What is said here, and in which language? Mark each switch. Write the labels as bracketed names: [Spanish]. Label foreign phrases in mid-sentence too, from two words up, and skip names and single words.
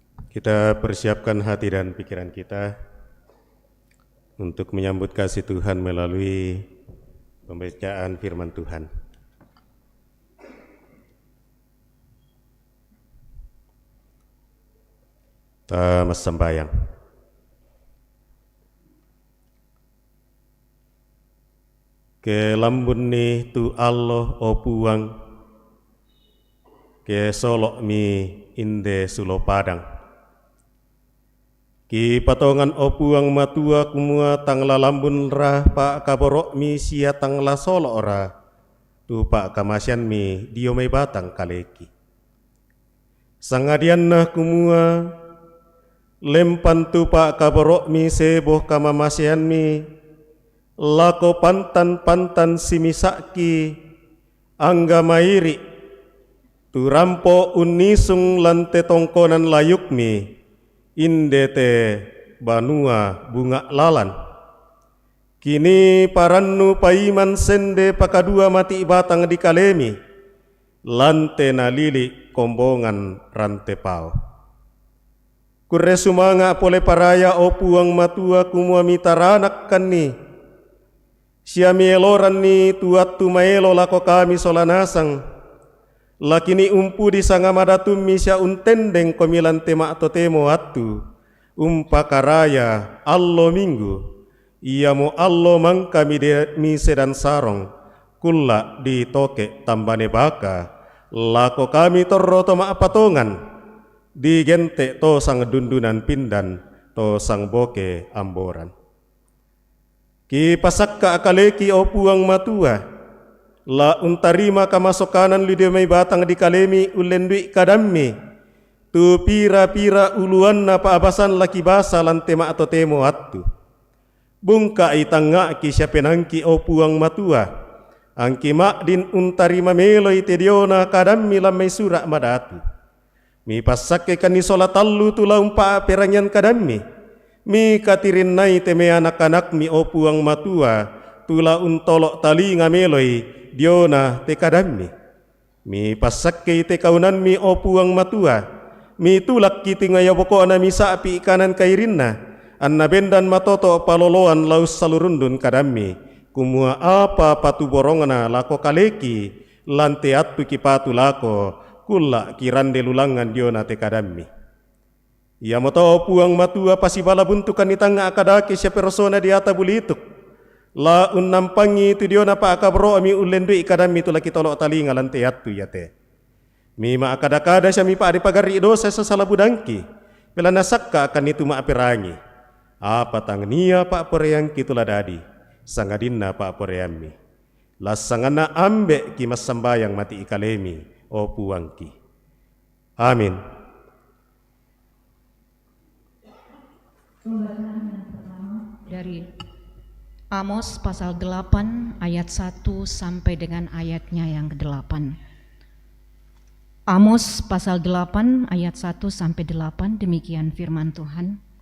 [Indonesian] Kita persiapkan hati dan pikiran kita untuk menyambut kasih Tuhan melalui pembacaan firman Tuhan. Kita sembahyang. [Toraja-Sa'dan] Ke lambun ni tu Allah o puang, ke solok mi inde sulo padang. Ki patongan o puang matua kumua tang la lambun rah pak kaborok mi sia tang la solok ora, tu pak kamasian mi dio mai batang kaleki. Sangadian nah kumua lempan tu pak kaborok mi seboh kamamasian mi, lako pantan simisaki angga mairi tu rampo unisung lante tongkonan layuk mi indete banua bunga lalan. Kini parannu paiman sende pakadua mati batang di kalemi, lante na lili kombongan rante pao. Kurre sumanga pole paraya o puang matua kumua mitaranak kanni, siami eloran ni tuatu maelo lako kami solanasang, lakini umpu di sangamadatum misya untendeng komilan tema atau temo atu, umpa karaya allo minggu, ia mo allo mangka mise dan sarong, kulla di toke tambane baka, lako kami torroto ma patongan, di gente to sang dundunan pindan, to sang boke amboran. Ki pasakka akaleki o puang matua, la untarima kamasokanan lidemai batang di kalemi ulendui kadammi, tu pira-pira uluan na paabasan laki basa lantema atau temo atu. Bungka itanga ki siapenangki o puang matua, angki mak din untarima meloi tediona kadammi lamai surak madatu. Mi pasake kani solatallu tula umpa peranyan kadammi, mi katirin nai teme anak-anak mi o puang matua, tula untolok tali ngameloi diona te kadammi. Mi pasakke te kaunan mi o puang matua, mi tulak kiti ngaya boko ana misa api ikanan kairinna, anna bendan matoto paloloan laus salurundun kadammi, kumua apa patu borongana lako kaleki, lante atu kipatu lako, kulla kirande lulangan diona te kadammi. Ia moto o puang matua pasibala buntukan itanga akadake siya persona di ata bulituk, la unnampangi tu diona pa akabro mi ulendui kadammi tu laki tolok talinga lante atu yate. Mi ma akada-kada siya mi pa adipagari dosa sa salabudangki, pela nasakka akan itu ma apirangi. Apa tangnia pa poreyangki tu ladadi, sangadinna pa poreyammi. Lasangana ambe ki masambayang mati ikalemi o puangki. Amin. [Indonesian] Dari Amos pasal 8 ayat 1 sampai dengan ayatnya yang ke-8. Amos pasal 8 ayat 1 sampai 8, demikian firman Tuhan.